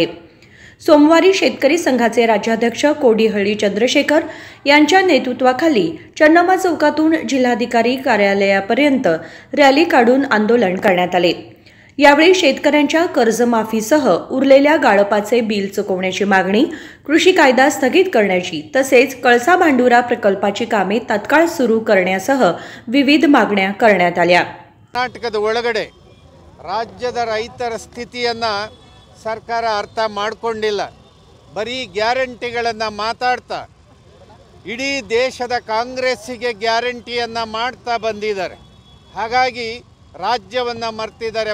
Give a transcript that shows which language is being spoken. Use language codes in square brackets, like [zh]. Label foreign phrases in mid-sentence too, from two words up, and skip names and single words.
[mr] सोमवारी शेतकरी संघाचे राज्याध्यक्ष कोडीहळ्ळी चंद्रशेखर यांच्या नेतृत्वाखाली चन्नम्मा चौकातून जिल्हाधिकारी कार्यालयापर्यंत रॅली काढून आंदोलन करण्यात आले. यावेळी शेतकऱ्यांच्या कर्जमाफीसह उरलेल्या गाळपाचे बिल चुकवण्याची मागणी, कृषी कायदा स्थगित करण्याची तसेच कळसा भांडुरा प्रकल्पाची कामे तात्काळ सुरू करण्यासह विविध मागण्या करण्यात आल्या. [kn] ಕರ್ನಾಟಕದ ಒಳಗಡೆ ರಾಜ್ಯದ ರೈತರ ಸ್ಥಿತಿಯನ್ನು ಸರ್ಕಾರ ಅರ್ಥ ಮಾಡಿಕೊಂಡಿಲ್ಲ. ಬರೀ ಗ್ಯಾರಂಟಿಗಳನ್ನು ಮಾತಾಡ್ತಾ ಇಡೀ ದೇಶದ ಕಾಂಗ್ರೆಸ್ಸಿಗೆ ಗ್ಯಾರಂಟಿಯನ್ನು ಮಾಡ್ತಾ ಬಂದಿದ್ದಾರೆ. ಹಾಗಾಗಿ ರಾಜ್ಯವನ್ನು ಮರ್ತಿದ್ದಾರೆ.